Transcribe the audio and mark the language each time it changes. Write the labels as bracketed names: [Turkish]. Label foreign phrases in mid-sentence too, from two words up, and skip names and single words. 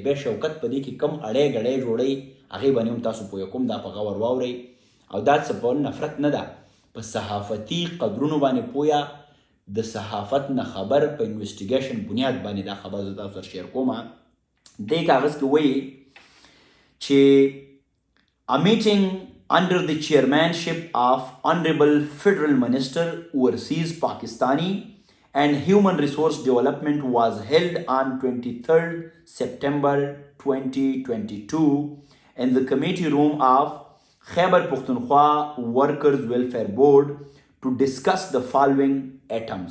[Pashto] بیا شوکت په دې کې کم اړی ګړی جوړوي، هغې باندې هم تاسو پویه کوم، دا په غور واورئ. او دا څه په نفرت نه ده، په صحافتي قدرونو باندې پویه، د صحافت نه خبر په انویسټیګیشن بنیاد باندې دا خبر زه تاسو سره شیر کوم. دې کاغذ کې وایي چې [English] a meeting under the chairmanship of Honorable Federal Minister Overseas Pakistani and Human Resource Development was held on 23rd September 2022 in the committee room of Khyber Pakhtunkhwa Workers Welfare Board to discuss the following items.